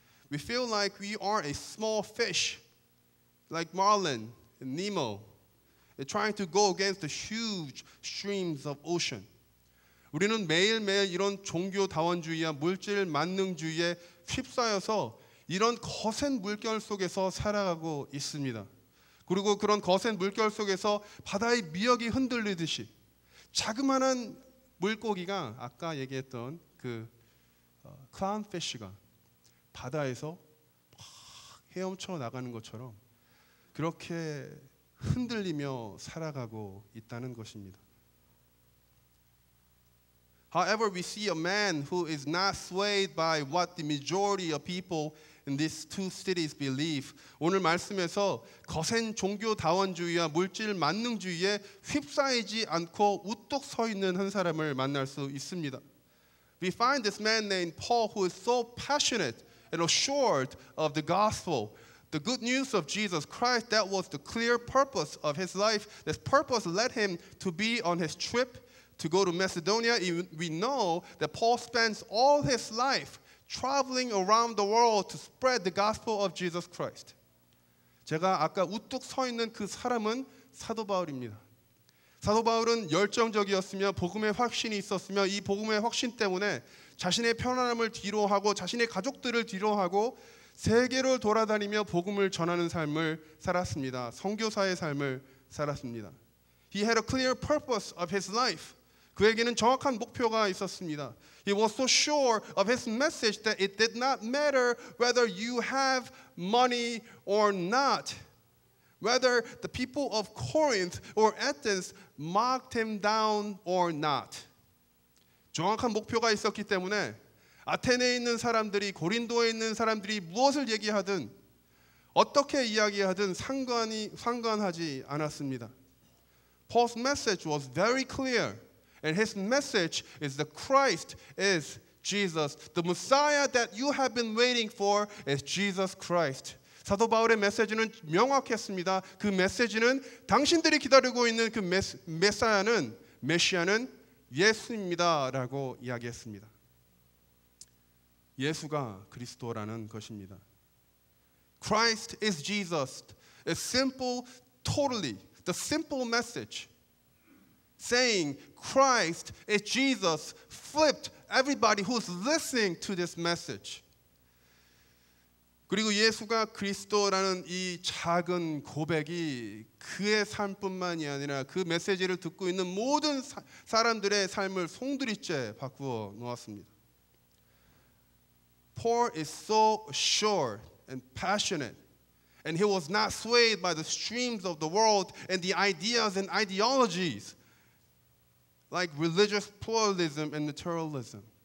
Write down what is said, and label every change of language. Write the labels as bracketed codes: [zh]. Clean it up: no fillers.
[en] We feel like we are a small fish, like Marlin and Nemo, and trying to go against the huge streams of ocean. [ko] 우리는 매일매일 이런 종교다원주의와 물질 만능주의에 휩싸여서 이런 거센 물결 속에서 살아가고 있습니다. 그리고 그런 거센 물결 속에서 바다의 미역이 흔들리듯이 자그마한 물고기가 아까 얘기했던 그 클라운피쉬가 바다에서 막 헤엄쳐 나가는 것처럼 그렇게 흔들리며 살아가고 있다는 것입니다. [en] However, we see a man who is not swayed by what the majority of people in these two cities believe. [ko] 오늘 말씀에서 거센 종교다원주의와 물질 만능주의에 휩싸이지 않고 우뚝 서 있는 한 사람을 만날 수 있습니다. [en] We find this man named Paul who is so passionate and assured of the gospel. The good news of Jesus Christ, that was the clear purpose of his life. This purpose led him to be on his trip to go to Macedonia. We know that Paul spends all his life traveling around the world to spread the gospel of Jesus Christ. [ko] 제가 아까 우뚝 서 있는 그 사람은 사도 바울입니다. 사도 바울은 열정적이었으며 복음의 확신이 있었으며 이 복음의 확신 때문에 자신의 편안함을 뒤로하고 자신의 가족들을 뒤로하고 세계를 돌아다니며 복음을 전하는 삶을 살았습니다. 선교사의 삶을 살았습니다. [en] He had a clear purpose of his life. [ko] 그에게는 정확한 목표가 있었습니다. [en] He was so sure of his message that it did not matter whether you have money or not, whether the people of Corinth or Athens mocked him down or not. [ko] 정확한 목표가 있었기 때문에 아테네에 있는 사람들이 고린도에 있는 사람들이 무엇을 얘기하든 어떻게 이야기하든 상관하지 않았습니다. [en] Paul's message was very clear. And his message is that Christ is Jesus. The Messiah that you have been waiting for is Jesus Christ. [ko] 사도 바울의 메시지는 명확했습니다. 그 메시지는 당신들이 기다리고 있는 그 메시아는 예수입니다라고 이야기했습니다. 예수가 그리스도라는 것입니다. [en] Christ is Jesus. It's simple, totally, the simple message. Saying Christ is Jesus flipped everybody who's listening to this message. [ko] 그리고 예수가 그리스도라는 이 작은 고백이 그의 삶뿐만이 아니라 그 메시지를 듣고 있는 모든 사람들의 삶을 송두리째 바꾸어 놓았습니다. [en] Paul is so assured and passionate, and he was not swayed by the streams of the world and the ideas and ideologies like religious pluralism and materialism.